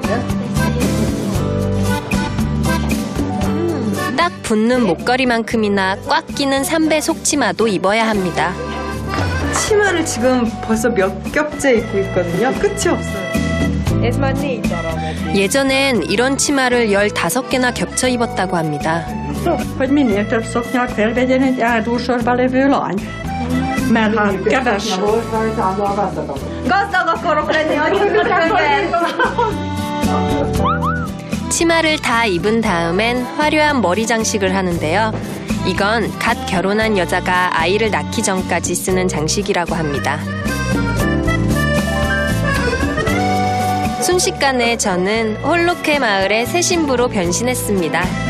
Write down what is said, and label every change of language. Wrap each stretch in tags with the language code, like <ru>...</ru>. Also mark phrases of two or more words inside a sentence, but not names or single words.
<ko>딱 붙는 목걸이만큼이나 꽉 끼는 삼배 속치마도 입어야 합니다. 치마를 지금 벌써 몇 겹째 입고 있거든요. 끝이 없어요. 예전엔 이런 치마를 15개나 겹쳐 입었다고 합니다.</ko> <hu>Hogy minél több szoknyát felvegyen egy áldósorba levő lány. Mert hát keves. Gazdag akarok lenni,</hu> <ko>치마를 다 입은 다음엔 화려한 머리 장식을 하는데요. 이건 갓 결혼한 여자가 아이를 낳기 전까지 쓰는 장식이라고 합니다. 순식간에 저는 홀로케 마을의 새 신부로 변신했습니다.</ko>